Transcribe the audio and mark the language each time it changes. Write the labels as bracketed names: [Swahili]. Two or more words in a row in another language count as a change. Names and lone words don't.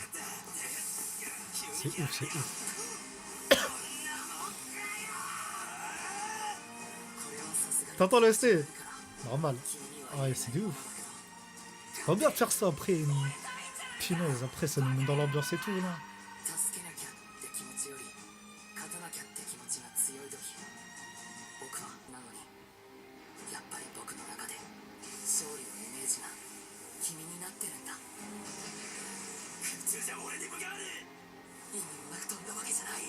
[French] C'est ouf, c'est ouf. T'entends le ST? Normal. Ouais, c'est de ouf. Pas bien de faire ça après. Punaise, après ça nous met dans l'ambiance et tout là. [Japanese] 助けなきゃって気持ちより勝たなきゃって気持ちが強い時僕はなのにやっぱり僕の中で勝利のイメージが君になってるんだ空中じゃ俺に向かわねえ意味もなく飛んだわけじゃない